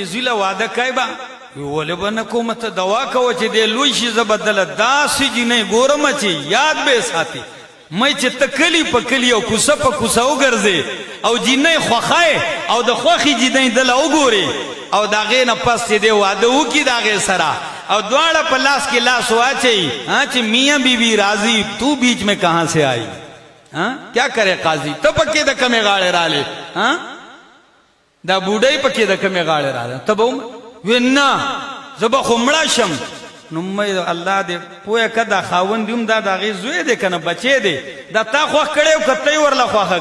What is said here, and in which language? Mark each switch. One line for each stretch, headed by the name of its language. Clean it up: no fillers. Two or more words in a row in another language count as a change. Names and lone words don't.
Pashto: زوی له واده کوې به ولې به نه کومه ته دوا کوه چې دې لوی شي زه به دله داسې جینۍ ګورمه چې یاد به یې ساتي مې چې ته کلي په کلي او کوڅه په کوڅه وګرځې او جینۍ خوښه او د خوښې جینۍ دله وګورې او د هغې نه پس چې دې واده وکړي د هغې سره او دواړه په لاس کې لاس واچوي چې
Urdu: میاں بی بی راضی تو بیچ میں کہاں سے آئی کیا کرے قاضی
Pashto: ته پکې د کمې غاړې رالې دا بوډۍ پکې د کمې غاړې راله ته به وی نه زه به خو مړه شم نو مې الله دې پوهه که دا خاوند هم دا د هغې زوی دی که نه بچی دی دا تا خوښ کړی او که ته یې ورله خوښه